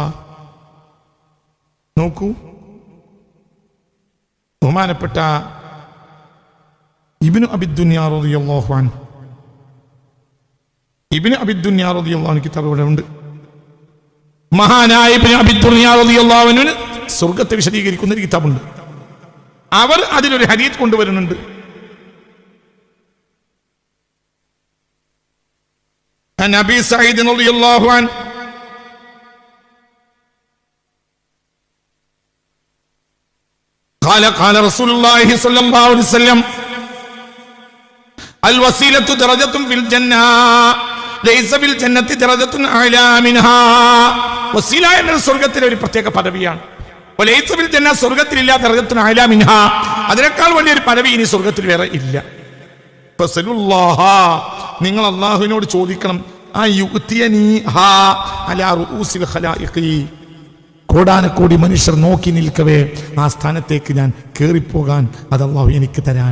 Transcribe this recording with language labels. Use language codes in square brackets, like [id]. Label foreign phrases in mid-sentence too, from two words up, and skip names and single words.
[ml] നോക്കൂ, ബഹുമാനപ്പെട്ട ഇബ്നു അബിദ്ദുനിയ [ar] رضي الله عنه, [ml] ഇബ്നു അബിദ്ദുനിയ [ar] رضي الله عنه [ml] കിതാബ് ഇവിടെ ഉണ്ട്. മഹാനായ ഇബ്നു അബിദ്ദുനിയ [ar] رضي الله عنه [ml] സ്വർഗ്ഗത്തെ വിശദീകരിക്കുന്ന ഒരു കിതാബുണ്ട്. അവർ അതിലൊരു ഹദീസ് കൊണ്ടുവരുന്നുണ്ട്. [ar] عن أبي سعيد رضي الله عنه قال رسول الله صلى الله عليه وسلم الوسيلة درجة في الجنة ليس في الجنة درجة أعلى منها. [ml] വസീല എന്ന സ്വർഗ്ഗത്തിലെ ഒരു പ്രത്യേക പദവിയാണ്. [ar] وليس في الجنة സ്വർഗ്ഗത്തിലില്ല درجة أعلى منها, [ml] അതിനേക്കാൾ വലിയൊരു പദവി ഇനി സ്വർഗ്ഗത്തിൽ വേറെ ഇല്ല. ഫസലുല്ലാഹ, നിങ്ങൾ അള്ളാഹുവിനോട് ചോദിക്കണം. കോടാനക്കോടി മനുഷ്യർ നോക്കി നിൽക്കവേ ആ സ്ഥാനത്തേക്ക് ഞാൻ കയറിപ്പോകാൻ അത് അള്ളാഹു എനിക്ക് തരാൻ.